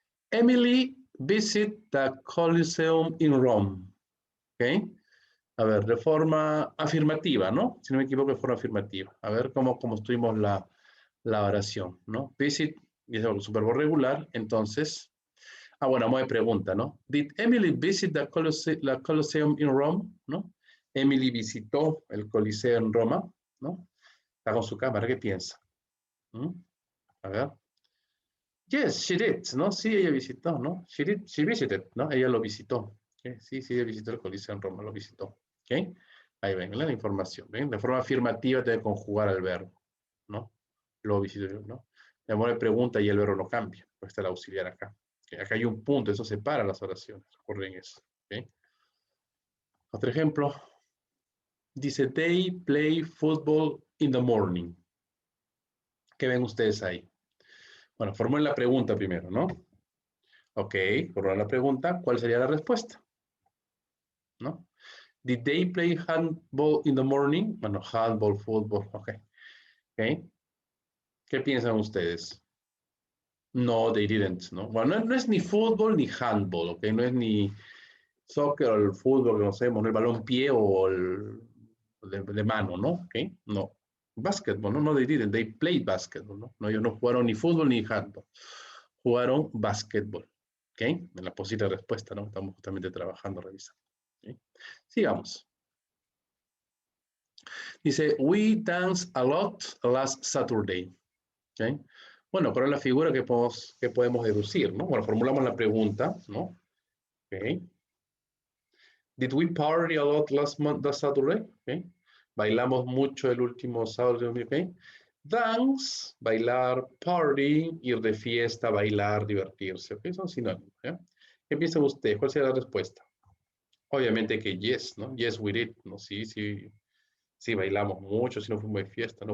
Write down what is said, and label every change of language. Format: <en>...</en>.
<en>Emily visit the Colosseum in Rome, ¿ok?</en> <es>A ver, de forma afirmativa, ¿no? Si no me equivoco, de forma afirmativa. A ver cómo construimos la oración, ¿no? Visit, y es algo súper regular, entonces... bueno, modo de pregunta, ¿no?</es> <en>Did Emily visit the Colosseum in Rome?</en> <es>¿No? Emily visitó el Coliseo en Roma, ¿no? Está con su cámara, ¿qué piensa? ¿Mm? A ver.</es> <en>Yes, she did,</en> <es>¿no? Sí, ella visitó, ¿no?</es> <en>She visited,</en> <es>¿no? Ella lo visitó. ¿Okay? Sí, ella visitó el Coliseo en Roma, lo visitó. ¿Ok? Ahí ven, la información, ¿ven? De forma afirmativa debe conjugar el verbo, ¿no? Lo visitó, ¿no? De modo de pregunta y el verbo no cambia, pues está el auxiliar acá. ¿Okay? Acá hay un punto, eso separa las oraciones, recuerden eso. ¿Okay? Otro ejemplo, dice,</es> <en>they play football in the morning.</en> <es>¿Qué ven ustedes ahí? Bueno, formulen la pregunta primero, ¿no? Ok, formulen la pregunta, ¿cuál sería la respuesta? ¿No?</es> <en>Did they play handball in the morning?</en> <es>Bueno, handball, fútbol, ok. ¿Okay? ¿Qué piensan ustedes?</es> <en>No, they didn't,</en> <es>¿no? Bueno, no es ni fútbol ni handball, ¿ok? No es ni soccer o el fútbol, no sé, el balón pie o el de mano, ¿no?</es> <en>¿Ok? No. Basketball, ¿no? No, they didn't. They played basketball, ¿no?</en> <es>No, ellos no jugaron ni fútbol ni handball. Jugaron basketball, ¿ok? En la posible respuesta, ¿no? Estamos justamente trabajando, revisando. ¿Okay? Sigamos. Dice,</es> <en>we danced a lot last Saturday.</en> <es>¿Okay? Bueno, ¿cuál es la figura que podemos deducir, ¿no? Bueno, formulamos la pregunta, ¿no? Okay.</es> <en>Did we party a lot last Saturday? Okay.</en> <es>Bailamos mucho el último sábado, ¿ok? Dance, bailar, party, ir de fiesta, bailar, divertirse, ¿ok? Son sinónimos, ¿ya? ¿Qué piensan ustedes? ¿Cuál sería la respuesta? Obviamente que yes, ¿no?</es> <en>Yes, we did,</en> <es>¿no? Sí, sí, sí, bailamos mucho, si no fuimos de fiesta, ¿no?</es>